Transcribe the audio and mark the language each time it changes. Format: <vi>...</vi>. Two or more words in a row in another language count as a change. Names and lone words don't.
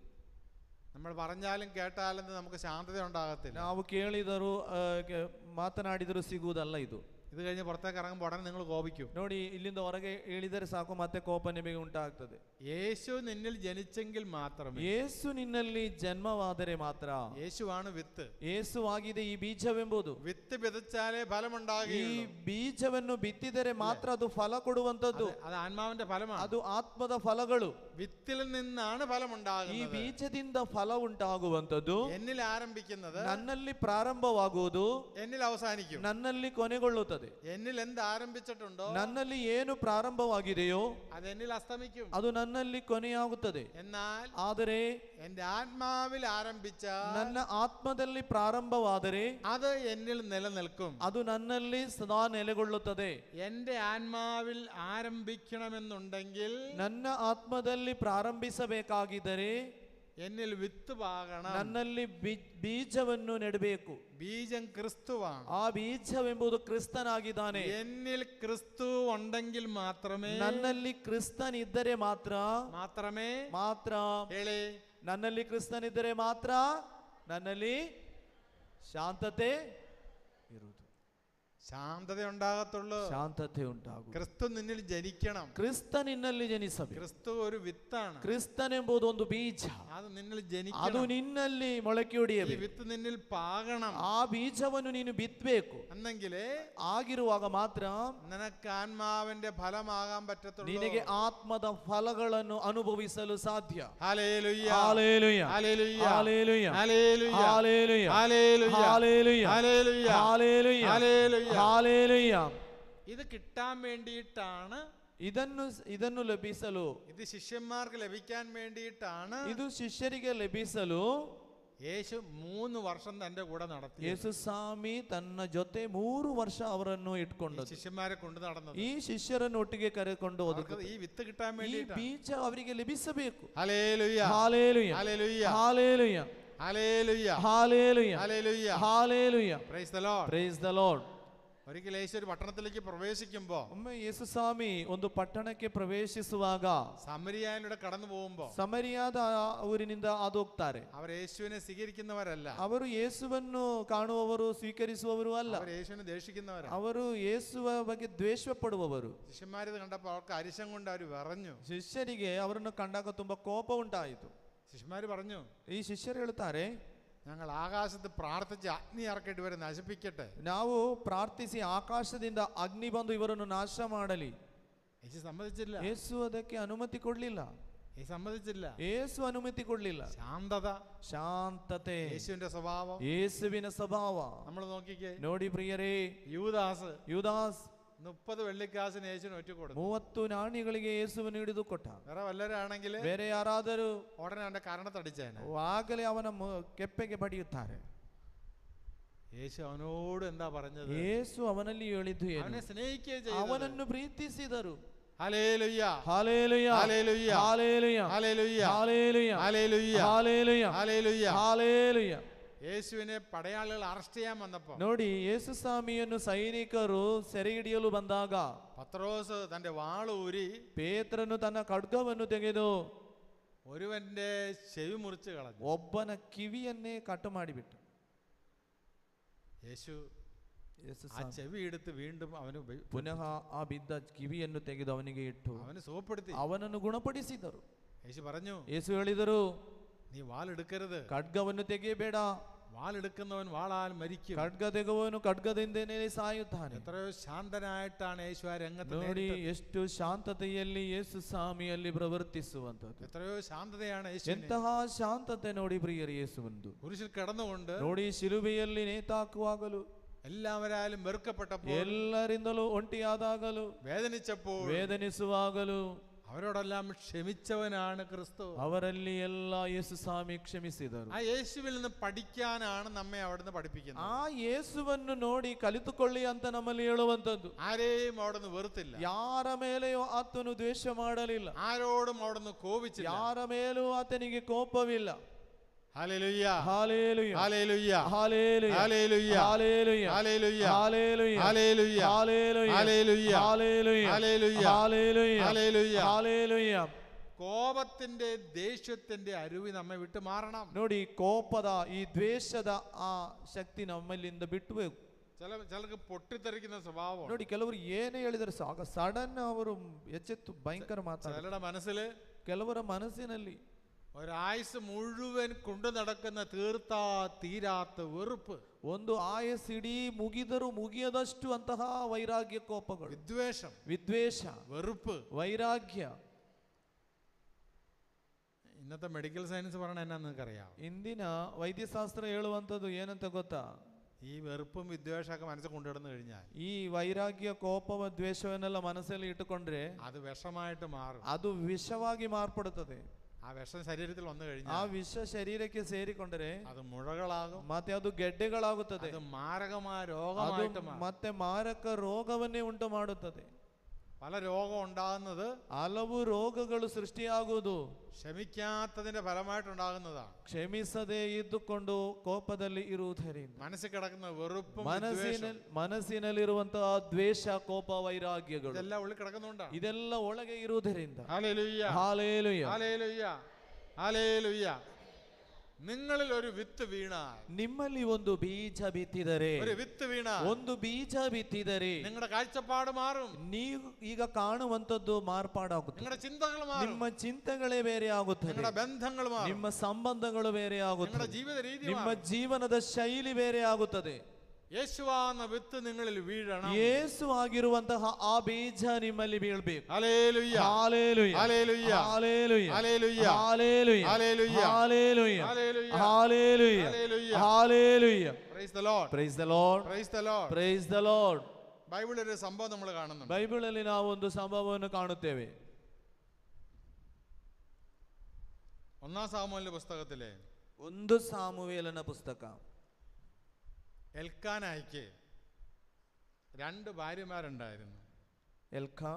<ml>നമ്മൾ പറഞ്ഞാലും കേട്ടാലും നമുക്ക് ശാന്തത ഉണ്ടാകത്തില്ല.</ml> <kn>ನಾವು ಕೇಳಿದರೂ ಮಾತನಾಡಿದರೂ ಸಿಗುವುದಲ್ಲ ಇದು.</kn> <ml>ഇത് കഴിഞ്ഞ് പുറത്തേക്ക് ഇറങ്ങുമ്പോൾ ഉടനെ നിങ്ങൾ കോപിക്കും.</ml> <kn>ನೋಡಿ, ಇಲ್ಲಿಂದ ಹೊರಗೆ ಇಳಿದರೆ ಸಾಕು, ಮತ್ತೆ ಕೋಪ ನಿಮಗೆ ಉಂಟಾಗ್ತದೆ.</kn> <ml>യേശു നിന്നിൽ ജനിച്ചെങ്കിൽ മാത്രമേ.</ml> <kn>ಯೇಸು ನಿನ್ನಲ್ಲಿ ಜನ್ಮವಾದರೆ ಮಾತ್ರ.</kn> <ml>യേശുവാണ് വിത്ത്.</ml> <kn>ಯೇಸುವಾಗಿದೆ ಈ ಬೀಜವೆಂಬುದು.</kn> <ml>വിത്ത് വിതച്ചാലേ ഫലമുണ്ടാകുകയുള്ളൂ.</ml> <kn>ಈ ಬೀಜವನ್ನು ಬಿತ್ತಿದರೆ ಮಾತ್ರ ಅದು ಫಲ ಕೊಡುವಂತದ್ದು.</kn> <ml>അത് ആത്മാവിന്റെ ഫലമാണ്.</ml> <kn>ಅದು ಆತ್ಮದ ಫಲಗಳು.</kn> <ml>വിത്തിൽ നിന്നാണ് ഫലം</ml> <kn>ಈ</kn> <ml>ഉണ്ടാകുന്നത്.</ml> <kn>ಬೀಜದಿಂದ ಫಲ ಉಂಟಾಗುವಂತದ್ದು</kn> <ml>എന്നിൽ ആരംഭിക്കുന്നത്</ml> <kn>ನನ್ನಲ್ಲಿ ಪ್ರಾರಂಭವಾಗುವುದು</kn> <ml>എന്നിൽ അവസാനിക്കും.</ml> <kn>ನನ್ನಲ್ಲಿ ಕೊನೆಗೊಳ್ಳುತ್ತದೆ.</kn> <ml>എന്നിൽ എന്ത് ആരംഭിച്ചിട്ടുണ്ടോ</ml> <kn>ನನ್ನಲ್ಲಿ ಏನು ಪ್ರಾರಂಭವಾಗಿದೆಯೋ</kn> <ml>അത് എന്നിൽ അസ്തമിക്കും.</ml> <kn>ಅದು ನನ್ನಲ್ಲಿ ಕೊನೆಯಾಗುತ್ತದೆ.</kn> <ml>എന്നാൽ</ml> <kn>ಆದರೆ</kn> <ml>എന്റെ ആത്മാവിൽ ആരംഭിച്ച</ml> <kn>ನನ್ನ ಆತ್ಮದಲ್ಲಿ ಪ್ರಾರಂಭವಾದರೆ</kn> <ml>അത് എന്നിൽ നിലനിൽക്കും.</ml> <kn>ಅದು ನನ್ನಲ್ಲಿ ಸದಾ ನೆಲೆಗೊಳ್ಳುತ್ತದೆ.</kn> <ml>എന്റെ ആത്മാവിൽ ആരംഭിക്കണമെന്നുണ്ടെങ്കിൽ</ml> <kn>ನನ್ನ ಆತ್ಮದಲ್ಲಿ ಪ್ರಾರಂಭಿಸಬೇಕಾಗಿದ್ದರೆ</kn> <ml>എന്നിൽ വിത്ത് പാകണം.</ml> <kn>ನನ್ನಲ್ಲಿ ಬೀಜವನ್ನು ನೆಡಬೇಕು.</kn> <ml>ബീജം ക്രിസ്തുവാണ്.</ml> <kn>ಆ ಬೀಜವೆಂಬುದು ಕ್ರಿಸ್ತನಾಗಿದ್ದಾನೆ.</kn> <ml>എന്നിൽ ക്രിസ്തു ഉണ്ടെങ്കിൽ മാത്രമേ</ml> <kn>ನನ್ನಲ್ಲಿ ಕ್ರಿಸ್ತನಿದ್ದರೆ ಮಾತ್ರ ಮಾತ್ರ ಹೇಳಿ, ನನ್ನಲ್ಲಿ ಕ್ರಿಸ್ತನಿದ್ದರೆ ಮಾತ್ರ ನನ್ನಲ್ಲಿ ಶಾಂತತೆ ಇರುವುದು.</kn> <ml>ശാന്തത ഉണ്ടാകത്തുള്ളൂ.</ml> <kn>ಶಾಂತತೆ ಉಂಟಾಗು.</kn> <ml>ക്രിസ്തു നിന്നിൽ ജനിക്കണം.</ml> <kn>ಕ್ರಿಸ್ತ ನಿನ್ನಲ್ಲಿ ಜನಿಸಬೇಕು.</kn> <ml>ക്രിസ്തു ഒരു വിത്താണ്.</ml> <kn>ಕ್ರಿಸ್ತನೆಂಬುದು ಒಂದು ಬೀಜ.</kn> <ml>അത് നിന്നിൽ</ml> <kn>ಅದು</kn> <ml>ജനിക്കണം.</ml> <kn>ನಿನ್ನಲ್ಲಿ ಮೊಳಕೆ</kn> <ml>ഈ</ml> <kn>ಹೊಡೆಯಬೇಕು.</kn> <ml>വിത്ത് നിന്നിൽ പാകണം.</ml> <kn>ಆ ಬೀಜವನ್ನು ನೀನು ಬಿತ್ತಬೇಕು.</kn> <ml>എന്നെങ്കിലേ</ml> <kn>ಆಗಿರುವಾಗ ಮಾತ್ರ</kn> <ml>നിനക്ക് ആത്മാവിന്റെ ഫലമാകാൻ പറ്റത്തുള്ളൂ.</ml> <kn>ನಿನಗೆ ಆತ್ಮದ ಫಲಗಳನ್ನು ಅನುಭವಿಸಲು ಸಾಧ್ಯ.</kn> <ml>ഹല്ലേലൂയ, ഹല്ലേലൂയ, ഹല്ലേലൂയ, ഹല്ലേലൂയ, ഹല്ലേലൂയ, ഹല്ലേലൂയ, ഹല്ലേലൂയ, ഹല്ലേലൂയ, ഹല്ലേലൂയ, ഹല്ലേലൂയ, ഹല്ലേലൂയ. ഹല്ലേലൂയ. ഇത് കിട്ടാൻ വേണ്ടിയിട്ടാണ്</ml> <kn>ಇದನ್ನು ಲಭಿಸಲು,</kn> <ml>ഇത് ശിഷ്യന്മാർക്ക് ലഭിക്കാൻ വേണ്ടിയിട്ടാണ്</ml> <kn>ಇದು ಶಿಷ್ಯರಿಗೆ ಲಭಿಸಲು</kn> <ml>യേശു 3 വർഷം തന്റെ കൂടെ നടത്തി.</ml> <kn>ಯೇಸು ಸ್ವಾಮಿ ತನ್ನ ಜೊತೆ 3 ವರ್ಷ ಅವರನ್ನು ಇಟ್ಕೊಂಡು</kn> <ml>ശിഷ്യന്മാരെ കൊണ്ട് നടന്നത്.</ml> <kn>ಈ ಶಿಷ್ಯರನ್ನು ಒಟ್ಟಿಗೆ ಕರೆಕೊಂಡು ಹೋದದ್ದು</kn> <ml>ഈ വിത്ത് കിട്ടാൻ</ml> <kn>ಈ</kn> <ml>വേണ്ടിയിട്ടാണ്.</ml> <kn>ಬೀಜ ಅವರಿಗೆ ಲಭಿಸಬೇಕು.</kn> <ml>ഹല്ലേലൂയ,</ml> <kn>ಹಾಲೆಲೂಯ,</kn> <ml>ഹല്ലേലൂയ,</ml> <kn>ಹಾಲೆಲೂಯ,</kn> <ml>ഹല്ലേലൂയ,</ml> <kn>ಹಾಲೆಲೂಯ,</kn> <ml>ഹല്ലേലൂയ,</ml> <kn>ಹಾಲೆಲೂಯ.</kn> <en>Praise the Lord. Praise the Lord.</en> <ml>ഒരിക്കൽ യേശു ഒരു പട്ടണത്തിലേക്ക് പ്രവേശിക്കുമ്പോ,</ml> <kn>ಒಮ್ಮೆ ಯೇಸು ಸ್ವಾಮಿ ಒಂದು ಪಟ್ಟಣಕ್ಕೆ ಪ್ರವೇಶಿಸುವಾಗ</kn> <ml>സമരിയായിലൂടെ കടന്നു പോകുമ്പോ</ml> <kn>ಸಮರಿಯಾದ ಊರಿನಿಂದ ಹಾದು ಹೋಗ್ತಾರೆ.</kn> <ml>അവർ യേശുവിനെ സ്വീകരിക്കുന്നവരല്ല,</ml> <kn>ಅವರು ಯೇಸುವನ್ನು ಕಾಣುವವರು, ಸ್ವೀಕರಿಸುವವರು ಅಲ್ಲ.</kn> <ml>അവർ യേശുവിനെ ദേഷിക്കുന്നവരാണ്.</ml> <kn>ಅವರು ಯೇಸುವ ಬಗ್ಗೆ ದ್ವೇಷ ಪಡುವವರು.</kn> <ml>ശിഷ്യന്മാരിത് കണ്ടപ്പോ അവർക്ക് അരിശം കൊണ്ട് അവർ വിറഞ്ഞു.</ml> <kn>ಶಿಷ್ಯರಿಗೆ ಅವರನ್ನು ಕಂಡಾಗ ತುಂಬಾ ಕೋಪ ಉಂಟಾಯಿತು.</kn> <ml>ശിഷ്യന്മാര് പറഞ്ഞു,</ml> <kn>ಈ ಶಿಷ್ಯರು ಹೇಳ್ತಾರೆ,</kn> <ml>ഞങ്ങൾ ആകാശത്ത് പ്രാർത്ഥിച്ച് അഗ്നി ഇറക്കിയിട്ട് ഇവരെ നശിപ്പിക്കട്ടെ.</ml> <kn>ನಾವು ಪ್ರಾರ್ಥಿಸಿ ಆಕಾಶದಿಂದ ಅಗ್ನಿ ಬಂದು ಇವರನ್ನು ನಾಶ ಮಾಡಲಿ.</kn> <ml>യേശു സമ്മതിച്ചില്ല.</ml> <kn>ಯೇಸು ಅದಕ್ಕೆ ಅನುಮತಿ ಕೊಡ್ಲಿಲ್ಲ.</kn> <ml>യേശു സമ്മതിച്ചില്ല.</ml> <kn>ಯೇಸು ಅನುಮತಿ ಕೊಡ್ಲಿಲ್ಲ.</kn> <ml>ശാന്തത,</ml> <kn>ಶಾಂತತೆ</kn> <ml>യേശുവിന്റെ സ്വഭാവം.</ml> <kn>ಯೇಸುವಿನ ಸ್ವಭಾವ</kn> <ml>നമ്മൾ നോക്കിക്കേ,</ml> <kn>ನೋಡಿ ಪ್ರಿಯರೇ.</kn> <ml>യൂദാസ്</ml> <kn>ಯುದಾಸ್</kn> <ml>30 വെള്ളിക്കാശിന് യേശുവിന് ഒറ്റ കൊടുത്തു.</ml> <kn>30 ನಾಣ್ಯಗಳಿಗೆ ಯೇಸುವನ್ನು ಹಿಡಿದು ಕೊಟ್ಟ.</kn> <ml>വേറെ വല്ലവരാണെങ്കിൽ</ml> <kn>ಬೇರೆ ಯಾರಾದರೂ</kn> <ml>ഉടനെ അവന്റെ കരണത്തടിച്ചേനെ.</ml> <kn>ಆಗಲೇ ಅವನ ಕೆಪ್ಪೆಗೆ ಬಡಿಯುತ್ತಾರೆ.</kn> <ml>യേശു അവനോട് എന്താ പറഞ്ഞത്?</ml> <kn>ಯೇಸು ಅವನಲ್ಲಿ ಹೇಳಿದ್ದು ಏನು?</kn> <ml>അവനെ സ്നേഹിക്കുകയും ചെയ്തു.</ml> <kn>ಅವನನ್ನು ಪ್ರೀತಿಸಿದರು.</kn> <ml>ഹല്ലേലൂയ,</ml> <kn>ಹಾಲೆಲೂಯ,</kn> <ml>ഹല്ലേലൂയ,</ml> <kn>ಹಾಲೆಲೂಯ,</kn> <ml>ഹല്ലേലൂയ,</ml> <kn>ಹಾಲೆಲೂಯ,</kn> <ml>ഹല്ലേലൂയ,</ml> <kn>ಹಾಲೆಲೂಯ,</kn> <ml>ഹല്ലേലൂയ.</ml> <kn>ಹಾಲೆಲೂಯ.</kn> <ml>യേശുവിനെ പടയാളികൾ അറസ്റ്റ് ചെയ്യാൻ വന്നപ്പോ,</ml> <kn>ನೋಡಿ, ಯೇಸು ಸ್ವಾಮಿಯನ್ನು ಸೈನಿಕರು ಸೆರೆ ಹಿಡಿಯಲು ಬಂದಾಗ</kn> <ml>പത്രോസ് തന്റെ വാള് ഊരി</ml> <kn>ಪೇತ್ರನು ತನ್ನ ಖಡ್ಗವನ್ನು ತೆಗೆದು</kn> <ml>ഒരുവന്റെ ചെവി മുറിച്ച് കളഞ്ഞു.</ml> <kn>ಒಬ್ಬನ ಕಿವಿಯನ್ನೇ ಕಟ್ ಮಾಡಿಬಿಟ್ಟು</kn> <ml>യേശു</ml> <kn>ಯೇಸು</kn> <ml>ആ ചെവി എടുത്ത് വീണ്ടും അവന്</ml> <kn>ಪುನಃ ಆ ಬಿದ್ದ ಕಿವಿಯನ್ನು ತೆಗೆದು ಅವನಿಗೆ ಇಟ್ಟು</kn> <ml>അവന് സുഖപ്പെടുത്തി.</ml> <kn>ಅವನನ್ನು ಗುಣಪಡಿಸಿದರು.</kn> <ml>യേശു പറഞ്ഞു,</ml> <kn>ಯೇಸು ಹೇಳಿದರು,</kn> <ml>നീ വാളെടുക്കരുത്.</ml> <kn>ಖಡ್ಗವನ್ನು ತೆಗೆಯಬೇಡ.</kn> <ml>വാളെടുക്കുന്നവൻ വാളാൽ മരിക്കും.</ml> <kn>ಖಡ್ಗ ತೆಗೆಯುವವನು ಖಡ್ಗದಿಂದನೇ ಸಾಯುತ್ತಾನೆ.</kn> <ml>എത്രയോ ശാന്തനായിട്ടാണ് യേശു ആ രംഗത്ത്</ml> <kn>ನೋಡಿ,</kn> <ml>നേരിട്ടത്.</ml> <kn>ಎಷ್ಟು ಶಾಂತತೆಯಲ್ಲಿ ಯೇಸು ಸ್ವಾಮಿಯಲ್ಲಿ ಪ್ರವರ್ತಿಸುವಂತದ್ದು.</kn> <ml>എത്രയോ ശാന്തതയാണ് യേശു.</ml> <kn>ಎಂತಹ ಶಾಂತತೆ ನೋಡಿ ಪ್ರಿಯರು ಯೇಸುವಂದು.</kn> <ml>കുരിശിൽ കിടന്നുകൊണ്ട്</ml> <kn>ನೋಡಿ, ಶಿಲುಬೆಯಲ್ಲಿ ನೇತಾಕುವಾಗಲೂ,</kn> <ml>എല്ലാവരാലും വെറുക്കപ്പെട്ടപ്പോൾ,</ml> <kn>ಎಲ್ಲರಿಂದಲೂ ಒಂಟಿಯಾದಾಗಲೂ,</kn> <ml>വേദനിച്ചപ്പോൾ,</ml> <kn>ವೇದನಿಸುವಾಗಲೂ</kn> <ml>അവരോടെല്ലാം ക്ഷമിച്ചവനാണ് ക്രിസ്തു.</ml> <kn>ಅವರಲ್ಲಿ ಎಲ್ಲ ಯೇಸು ಸ್ವಾಮಿ ಕ್ಷಮಿಸಿದರು.</kn> <ml>ആ യേശുവിൽ നിന്ന് പഠിക്കാനാണ് നമ്മെ അവിടുന്ന് പഠിപ്പിക്കുന്നത്.</ml> <kn>ಆ ಯೇಸುವನ್ನು ನೋಡಿ ಕಲಿತುಕೊಳ್ಳಿ ಅಂತ ನಮ್ಮಲ್ಲಿ ಹೇಳುವಂತದ್ದು.</kn> <ml>ആരെയും അവിടുന്ന് വെറുത്തില്ല,</ml> <kn>ಯಾರ ಮೇಲೆಯೂ ಆತನು ದ್ವೇಷ ಮಾಡಲಿಲ್ಲ,</kn> <ml>ആരോടും അവിടുന്ന് കോപിച്ചില്ല.</ml> <kn>ಯಾರ ಮೇಲೂ ಆತನಿಗೆ ಕೋಪವಿಲ್ಲ.</kn> <ml>ഹല്ലേലൂയ,</ml> <kn>ಹಾಲೆಲೂಯ,</kn> <ml>ഹല്ലേലൂയ,</ml> <kn>ಹಾಲೆಲೂಯ,</kn> <ml>ഹല്ലേലൂയ,</ml> <kn>ಹಾಲೆಲೂಯ,</kn> <ml>ഹല്ലേലൂയ,</ml> <kn>ಹಾಲೆಲೂಯ,</kn> <ml>ഹല്ലേലൂയ,</ml> <kn>ಹಾಲೆಲೂಯ,</kn> <ml>ഹല്ലേലൂയ,</ml> <kn>ಹಾಲೆಲೂಯ,</kn> <ml>ഹല്ലേലൂയ,</ml> <kn>ಹಾಲೆಲೂಯ,</kn> <ml>ഹല്ലേലൂയ.</ml> <kn>ಹಾಲೆಲೂಯ.</kn> <ml>കോപത്തിന്റെ ദേഷ്യത്തിന്റെ അരുവി നമ്മെ വിട്ടു മാറണം.</ml> <kn>ನೋಡಿ, ಕೋಪದ ಈ ದ್ವೇಷದ ಆ ಶಕ್ತಿ ನಮ್ಮಲ್ಲಿಂದ ಬಿಟ್ಟಬೇಕು.</kn> <ml>ചിലർക്ക് പൊട്ടിത്തെറിക്കുന്ന സ്വഭാവം.</ml> <kn>ನೋಡಿ, ಕೆಲವರು ಏನೇ ಹೇಳಿದರೆ ಸಾಕ ಸಡನ್ ಅವರು ಎಚ್ಚೆತ್ತು ಭಯಂಕರ ಮಾತಾಡ.</kn> <ml>ചിലരുടെ മനസ്സില്,</ml> <kn>ಕೆಲವರ ಮನಸ್ಸಿನಲ್ಲಿ</kn> <ml>ഒരായുസ് മുഴുവൻ കൊണ്ടു നടക്കുന്ന തീരാത്ത വെറുപ്പ്,</ml> <kn>ಒಂದು ಆಯಸ್ಸಿಡೀ ಮುಗಿದರೂ ಮುಗಿಯದಷ್ಟು ಅಂತಹ ವೈರಾಗ್ಯ ಕೋಪಗಳು,</kn> <ml>വിദ്വേഷം,</ml> <kn>ವಿದ್ವೇಷ,</kn> <ml>വെറുപ്പ്,</ml> <kn>ವೈರಾಗ್ಯ.</kn> <ml>ഇന്നത്തെ</ml> <en>medical science</en> <ml>പറയണ എന്നാന്ന് നിനക്കറിയാം?</ml> <kn>ಇಂದಿನ ವೈದ್ಯಶಾಸ್ತ್ರ ಹೇಳುವಂಥದ್ದು ಏನಂತ ಗೊತ್ತಾ?</kn> <ml>ഈ വെറുപ്പും വിദ്വേഷമൊക്കെ മനസ്സിൽ കൊണ്ടുവന്നു കഴിഞ്ഞാൽ,</ml> <kn>ಈ ವೈರಾಗ್ಯ ಕೋಪವ ದ್ವೇಷವನ್ನೆಲ್ಲ ಮನಸ್ಸಲ್ಲಿ ಇಟ್ಟುಕೊಂಡ್ರೆ</kn> <ml>അത് വിഷമായിട്ട് മാറും.</ml> <kn>ಅದು ವಿಷವಾಗಿ ಮಾರ್ಪಡುತ್ತದೆ.</kn> <ml>ആ വിഷം ശരീരത്തിൽ വന്നു</ml> <kn>ಆ</kn> <ml>കഴിഞ്ഞാൽ</ml> <kn>ವಿಷ ಶರೀರಕ್ಕೆ ಸೇರಿಕೊಂಡರೆ</kn> <ml>അത് മുഴകളാകും,</ml> <kn>ಮತ್ತೆ ಅದು ಗೆಡ್ಡೆಗಳಾಗುತ್ತದೆ.</kn> <ml>അത് മാരകമായ</ml> <kn>ಅದು</kn> <ml>രോഗമായിട്ട് മാറും.</ml> <kn>ಮತ್ತೆ ಮಾರಕ ರೋಗವನ್ನೇ ಉಂಟು ಮಾಡುತ್ತದೆ.</kn> <ml>പല രോഗം ഉണ്ടാകുന്നത്</ml> <kn>ಹಲವು ರೋಗಗಳು ಸೃಷ್ಟಿಯಾಗುವುದು</kn> <ml>ക്ഷമിക്കാത്തതിന്റെ ഫലമായിട്ടുണ്ടാകുന്നതാണ്.</ml> <kn>ಕ್ಷಮಿಸದೆ ಇದ್ದುಕೊಂಡು ಕೋಪದಲ್ಲಿ ಇರುವುದರಿಂದ.</kn> <ml>മനസ്സിൽ കിടക്കുന്ന വെറുപ്പും</ml> <kn>ಮನಸ್ಸಿನಲ್ಲಿರುವಂತಹ ದ್ವೇಷ, ಕೋಪ, ವೈರಾಗ್ಯಗಳು</kn> <ml>ഇതെല്ലാം ഉള്ളിൽ കിടക്കുന്നുണ്ടാണ്.</ml> <kn>ಇದೆಲ್ಲ ಒಳಗೆ ಇರುವುದರಿಂದ.</kn> <ml>ഹല്ലേലൂയ,</ml> <kn>ಹಾಲೆಲೂಯ,</kn> <ml>ഹല്ലേലൂയ, ഹല്ലേലൂയ. നിങ്ങളിൽ ഒരു വിത്ത് വീണാൽ,</ml> <kn>ನಿಮ್ಮಲ್ಲಿ ಒಂದು ಬೀಜ ಬಿತ್ತಿದರೆ,</kn> <ml>ഒരു വിത്ത് വീണാൽ,</ml> <kn>ಒಂದು ಬೀಜ ಬಿತ್ತಿದರೆ</kn> <ml>നിങ്ങളുടെ കാഴ്ചപ്പാട് മാറും,</ml> <kn>ನೀವು ಈಗ ಕಾಣುವಂತದ್ದು ಮಾರ್ಪಾಡಾಗುತ್ತೆ.</kn> <ml>നിങ്ങളുടെ ചിന്തകൾ മാറും,</ml> <kn>ನಿಮ್ಮ ಚಿಂತೆಗಳೇ ಬೇರೆ ಆಗುತ್ತದೆ,</kn> <ml>നിങ്ങളുടെ ബന്ധങ്ങൾ മാറും,</ml> <kn>ನಿಮ್ಮ ಸಂಬಂಧಗಳು ಬೇರೆ</kn> <ml>നിങ്ങളുടെ</ml> <kn>ಆಗುತ್ತದೆ,</kn> <ml>ജീവിത രീതി</ml> <kn>ನಿಮ್ಮ</kn> <ml>മാറും.</ml> <kn>ಜೀವನದ ಶೈಲಿ ಬೇರೆ ಆಗುತ್ತದೆ.</kn> <ml>യേശുവാന്ന വിത്ത് നിങ്ങളിൽ വീഴണം.</ml> <kn>ಯೇಸು ಆಗಿರುವಂತಹ ಆ ಬೀಜ ನಿಮ್ಮಲ್ಲಿ ಬೀಳ್ಬೇಕು.</kn> <ml>ഹല്ലേലൂയ,</ml> <kn>ಹಾಲೆಲೂಯ,</kn> <ml>ഹല്ലേലൂയ,</ml> <kn>ಹಾಲೆಲೂಯ,</kn> <ml>ഹല്ലേലൂയ,</ml> <kn>ಹಾಲೆಲೂಯ,</kn> <ml>ഹല്ലേലൂയ,</ml> <kn>ಹಾಲೆಲೂಯ,</kn> <ml>ഹല്ലേലൂയ,</ml> <kn>ಹಾಲೆಲೂಯ,</kn> <ml>ഹല്ലേലൂയ.</ml> <kn>ಹಾಲೆಲೂಯ.</kn> <en>Praise the Lord, Praise the Lord, praise the Lord. praise the Lord.</en> <ml>ബൈബിളിൽ ഒരു സംഭവം നമ്മൾ കാണുന്നുണ്ട്.</ml> <kn>ಬೈಬಲಲ್ಲಿ ನಾವು ಒಂದು ಸಂಭವವನ್ನು ಕಾಣುತ್ತೇವೆ.</kn> <ml>1 സാമുവേലിന്റെ പുസ്തകത്തിലെ</ml> <kn>1 ಸಾಮುವೇಲನ ಪುಸ್ತಕ.</kn> <ml>എൽക്കാനായിക്ക് 2 ഭാര്യമാരുണ്ടായിരുന്നു.</ml> <kn>ಎಲ್ಕಾ</kn>